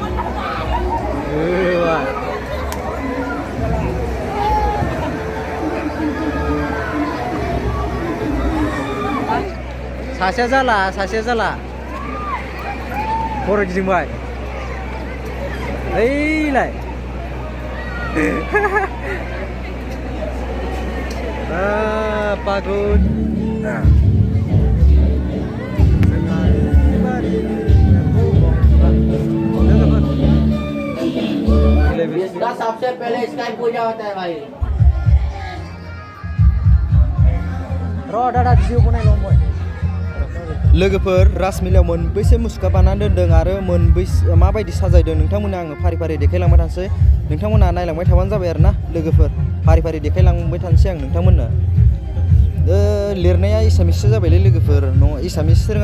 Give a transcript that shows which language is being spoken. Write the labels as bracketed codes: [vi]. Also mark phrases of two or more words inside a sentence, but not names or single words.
[brx] सासेया जाला खर' गिदिंबाय ओइलाय पागल [hi] इसका सबसे पहले इसका ही पूजा होता है भाई [brx] लोगोफोर राजमेलायाव मोनबैसे मुसुखा बानायनानै दोनदों आरो माबायदि साजायदों नोंथांमोननो आङो फारि फारि देखायलांबाय थानोसै नोंथांमोनहा नायलांबाय थाबानो जाबाय आरोना लोगोफोर फारि फारि देखायलांबाय थानोसै आं नोंथांमोननो लिरनाया एसामिससो जाबायलै लोगोफोर एसामिस रोङा